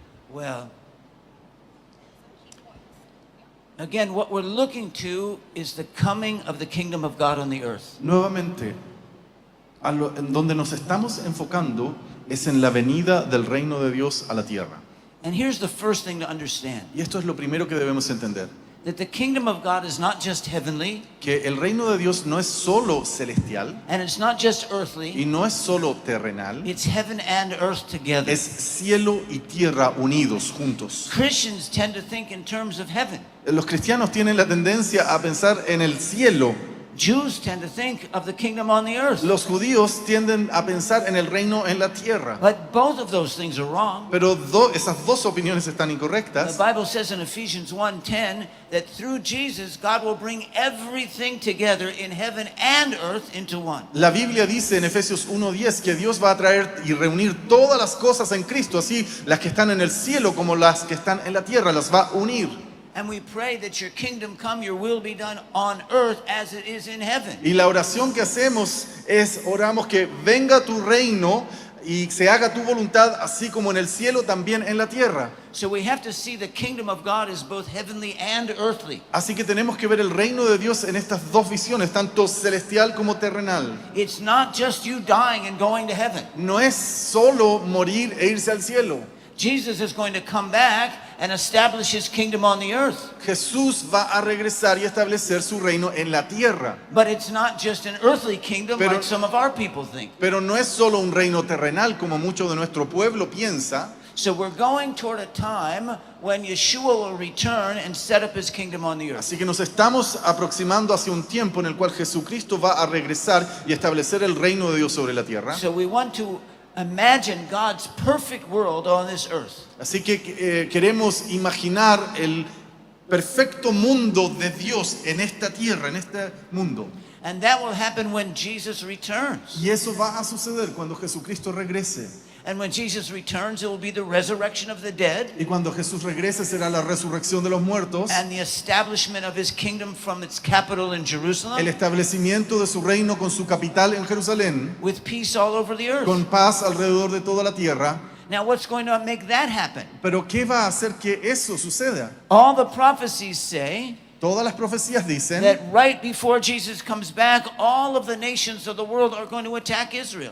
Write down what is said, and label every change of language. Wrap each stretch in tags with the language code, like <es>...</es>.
<en>Well, again, what we're looking to is the coming of the kingdom of God on the earth.</en> <es>Nuevamente, en donde nos estamos enfocando es en la venida del reino de Dios a la tierra.</es> <en>And here's the first thing to understand,</en> <es>Y esto es lo primero que debemos entender.</es> <en>that the kingdom of God is not just heavenly,</en> <es>Que el reino de Dios no es solo celestial</es> <en>and it's not just</en> <es>y</es> <en>earthly,</en> <es>no es solo terrenal,</es> <en>it's heaven and earth together.</en> <es>es cielo y tierra unidos juntos.</es> <en>Christians tend to think in terms of heaven.</en> <es>Los cristianos tienen la tendencia a pensar en el cielo.</es> <en>Jews tend to think of the kingdom on the earth.</en> <es>Los judíos tienden a pensar en el reino en la tierra.</es> <en>But both of those things are wrong.</en> <es>Pero esas dos opiniones están</es> <en>The</en> <es>incorrectas.</es> <en>Bible says in Ephesians 1:10 that through Jesus God will bring everything together in heaven and earth into one.</en> <es>La Biblia dice en Efesios 1:10 que Dios va a traer y reunir todas las cosas en Cristo, así las que están en el cielo como las que están en la tierra, las va a unir.</es> <en>And we pray that your kingdom come, your will be done on earth as it is in heaven.</en> <es>Y la oración que hacemos es, oramos que venga tu reino y se haga tu voluntad, así como en el cielo, también en la tierra.</es> <en>So we have to see the kingdom of God as both heavenly and earthly.</en> <es>Así que tenemos que ver el reino de Dios en estas dos visiones, tanto celestial como terrenal.</es> <en>It's not just you dying and going to heaven.</en> <es>No es solo morir e irse al cielo.</es> <en>Jesus is going to come back and establish his kingdom on the earth.</en> <es>Jesús va a regresar y establecer su reino en la tierra.</es> <en>But it's not just an earthly kingdom</en> <es>Pero-</es> <en>like some of our people think.</en> <es>Pero no es solo un reino terrenal como mucho de nuestro pueblo piensa.</es> <en>So we're going toward a time when Yeshua will return and set up his kingdom on the earth.</en> <es>Así que nos estamos aproximando hacia un tiempo en el cual Jesucristo va a regresar y establecer el reino de Dios sobre la tierra.</es> <en>So we want to imagine God's perfect world on this earth.</en> <es>Así que queremos imaginar el perfecto mundo de Dios en esta tierra, en este mundo.</es> <en>And that will happen when Jesus returns.</en> <es>Y eso va a suceder cuando Jesucristo regrese.</es> <en>And when Jesus returns, it will be the resurrection of the dead</en> <es>Y cuando Jesús regrese será la resurrección de los muertos,</es> <en>and the establishment of his kingdom from its capital in</en> <es>el</es> <en>Jerusalem</en> <es>establecimiento de su reino con su capital en Jerusalén,</es> <en>with peace all over the earth.</en> <es>con paz alrededor de toda la tierra.</es> <en>Now, what's going to make that happen?</en> <es>Pero ¿qué va a hacer que eso suceda?</es> <en>All the prophecies say</en> <es>Todas las profecías dicen,</es> <en>that right before Jesus comes back, all of the nations of the world are going to attack Israel.</en>